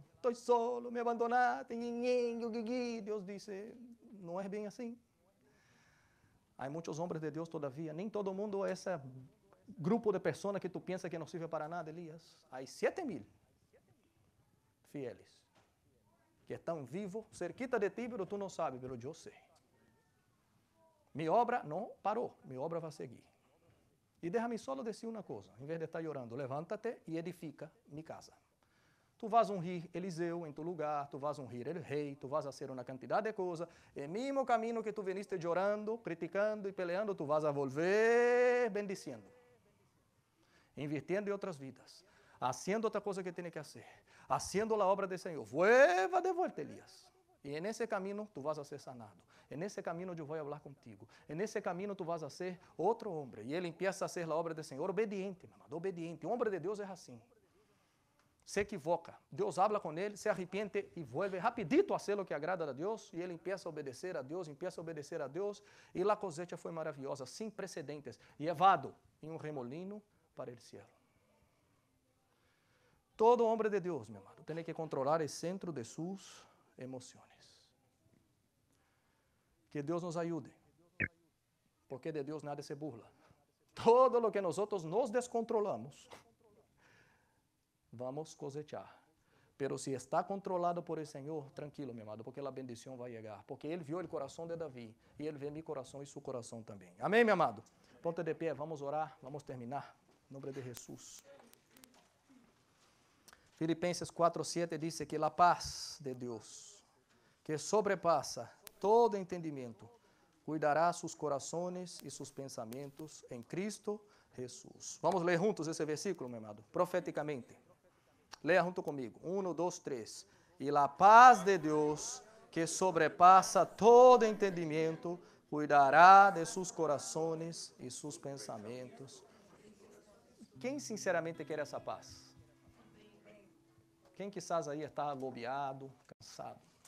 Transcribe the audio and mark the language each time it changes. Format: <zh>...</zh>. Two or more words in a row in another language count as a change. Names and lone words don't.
<pt>Estou solo, me abandonaste. Deus disse, não é bem assim. Há muitos homens de Deus todavia. Nem todo mundo é esse grupo de pessoas que tu pensa que não serve para nada, Elias. Há 7,000 fieles que estão vivos,</pt> <es>cerquita de ti, pero</es> <pt>tu não sabes, pero eu sei. Minha obra não parou, minha obra vai seguir. E deixa-me só dizer uma coisa, em vez de estar chorando, levanta-te e edifica minha casa. Tu vas ungir Eliseu em tu lugar, tu vas ungir el rei, tu vas fazer uma quantidade de coisas, e mesmo caminho que tu viniste chorando, criticando e peleando,</pt> <es>tu vas a volver bendiciendo,</es> <pt>invirtiendo em outras vidas, haciendo outra coisa que tem que fazer, haciendo a obra do Senhor.</pt> <es>Vuelva de volta, Elias, E en ese camino tu vas a ser sanado. En ese camino yo voy a hablar contigo. En ese camino tu vas a ser otro hombre. Y él empieza a hacer la obra del Señor obediente, mi amado, obediente. O hombre de Dios es así. Se equivoca, Deus habla com ele, se arrepende e vuelve rapidito a hacer lo que agrada a Deus, e ele empieza a obedecer a Deus, e a cosecha foi maravilhosa, sem precedentes, llevado em remolino para o cielo.</es> <pt>Todo homem de Deus, meu amado, tem que controlar o centro de suas emoções. Que Deus nos ajude, porque de Deus nada se burla.</pt> <es>Todo lo que</es> <pt>nós nos descontrolamos, vamos cosechar.</pt> <es>Pero si está controlado por el Señor, tranquilo, mi amado, porque la bendición va a llegar. Porque Él vio el corazón de David y Él ve mi corazón y su corazón también. Amén, mi amado. Ponte de pie, vamos a orar, vamos a terminar. En nombre de Jesús. Filipenses 4:7 dice que la paz de Dios, que sobrepasa todo entendimiento, cuidará sus corazones y sus pensamientos en Cristo Jesús. Vamos a leer juntos ese versículo, mi amado, proféticamente.</es> <pt>Leia junto comigo. 1, 2, 3. E a paz de Deus, que sobrepassa todo entendimento, cuidará de seus corações e seus pensamentos. Quem sinceramente quer essa paz?</pt> <es>Quem quizás</es> <pt>aí está agobiado, cansado?</pt>